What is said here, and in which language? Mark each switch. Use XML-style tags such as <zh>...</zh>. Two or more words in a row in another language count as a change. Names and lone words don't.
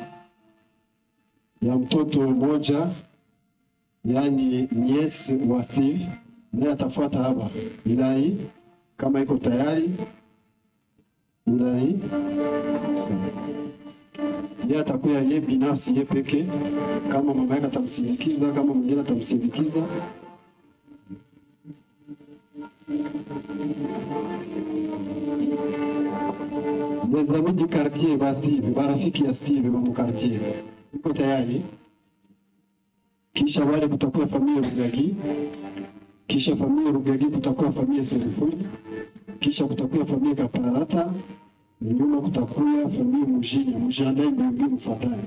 <sw>ya mtoto mmoja, yani niece wa Steve, naye atafuata hapa. Ilai kama iko tayari, Ilai yeye atakuwa yeye binafsi, yeye peke, kama mama yake atamsindikiza, kama mwingine atamsindikiza.</sw> <fr>Les amis du quartier</fr> <sw>wa Steve, marafiki ya Steve wa mkartier, uko tayari? Kisha wale kutakuwa familia Rugagi, kisha familia Rugagi kutakuwa familia Serifuni, kisha kutakuwa familia Kaparata, na nyuma kutakuwa familia Mujini, mjiandae mbio mfuatayo.</sw>